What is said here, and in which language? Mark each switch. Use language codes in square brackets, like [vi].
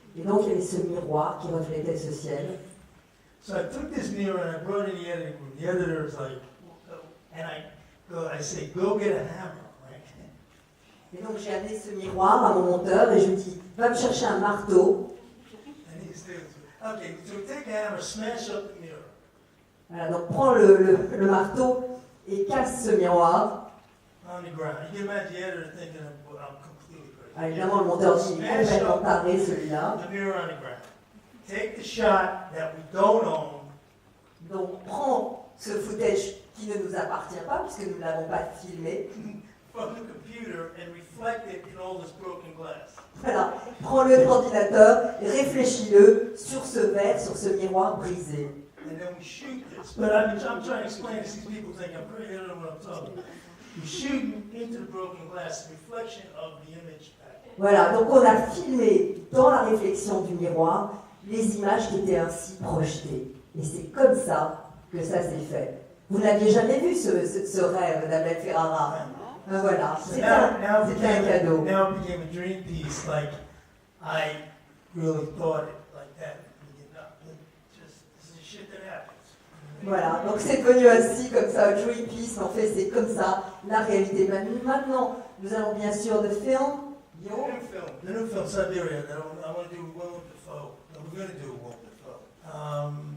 [fr] Et donc il y avait ce miroir qui reflétait ce ciel. [en] So I took this mirror and I brought it in the editing room. The editor was like, and I say, go get a hammer, right? [fr] Et donc j'ai amené ce miroir à mon monteur et je lui dis, va me chercher un marteau. [en] And he says, okay, so take a hammer, smash up the mirror. [fr] Voilà, donc prends le marteau et casse ce miroir. [en] On the ground. You can imagine the editor thinking I'm completely crazy. [fr] Alors, évidemment, le monteur dit, il est complètement taré celui-là. [en] The mirror on the ground. Take the shot that we don't own. [fr] Donc prends ce footage qui ne nous appartient pas puisque nous ne l'avons pas filmé. [en] From the computer and reflect it in all this broken glass. [fr] Voilà, prends-le de l'ordinateur et réfléchis-le sur ce verre, sur ce miroir brisé. [en] And then we shoot this. But I'm trying to explain this. These people think I'm crazy. They don't know what I'm talking about. We shoot into the broken glass, reflection of the image back. Voilà, donc on a filmé dans la réflexion du miroir les images qui étaient ainsi projetées. [fr] Et c'est comme ça que ça s'est fait. Vous n'aviez jamais vu ce rêve d'Abel Ferrara. Voilà, c'était un cadeau. [en] Now it became a dream piece, like I really thought it like that. This is shit that happens. [fr] Voilà, donc c'est devenu ainsi comme ça, un dream piece, mais en fait c'est comme ça, la réalité. Maintenant, nous allons bien sûr de film. [en] The new film, Siberia, that I want to do Willem Dafoe. We're going to do Willem Dafoe.